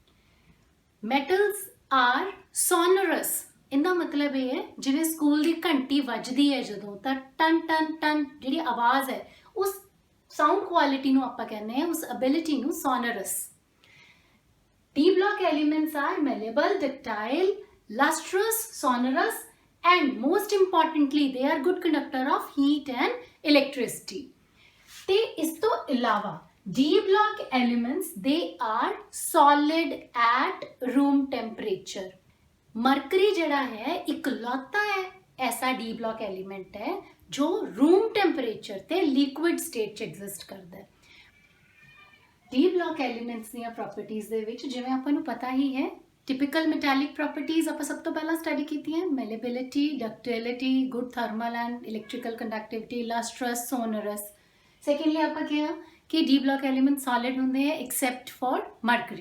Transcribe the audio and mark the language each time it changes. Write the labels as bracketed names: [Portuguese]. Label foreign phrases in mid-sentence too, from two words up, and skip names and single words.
[English] metals are sonorous, [Punjabi] ਇਹਦਾ ਮਤਲਬ ਇਹ ਹੈ ਜਿਵੇਂ ਸਕੂਲ ਦੀ ਘੰਟੀ ਵੱਜਦੀ ਹੈ ਜਦੋਂ, ਤਾਂ ਟਨ ਟਨ ਟਨ ਜਿਹੜੀ ਆਵਾਜ਼ ਹੈ ਉਸ [English] sound quality [Punjabi] ਨੂੰ ਆਪਾਂ ਕਹਿੰਦੇ ਹਾਂ, ਉਸ ਐਬਿਲਿਟੀ ਨੂੰ ਸੋਨਰਸ। [English] D block elements are malleable, ductile, lustrous, sonorous, and most importantly they are good conductor of heat and electricity. [Punjabi] ਤੇ ਇਸ ਤੋਂ ਇਲਾਵਾ [English] D block elements they are solid at room temperature. [Punjabi] ਮਰਕਰੀ ਜਿਹੜਾ ਹੈ ਇਕਲੌਤਾ ਹੈ ਐਸਾ [English] D block element [Punjabi] ਹੈ ਜੋ [English] room temperature [Punjabi] ਤੇ [English] liquid state [Punjabi] 'ਚ exist ਕਰਦਾ ਹੈ। [English] D block elements [Punjabi] ਦੀਆਂ properties ਦੇ ਵਿੱਚ ਜਿਵੇਂ ਆਪਾਂ ਨੂੰ ਪਤਾ ਹੀ ਹੈ, [English] typical metallic properties [Punjabi] ਆਪਾਂ ਸਭ ਤੋਂ ਪਹਿਲਾਂ ਸਟੱਡੀ ਕੀਤੀਆਂ, [English] malleability, ductility, good thermal and electrical conductivity, lustrous, sonorous. [Punjabi] ਸੈਕੰਡਲੀ ਆਪਾਂ ਕਿਹਾ ਕਿ [English] D block element [Punjabi] ਸੋਲਿਡ ਹੁੰਦੇ ਆ [English] except for mercury.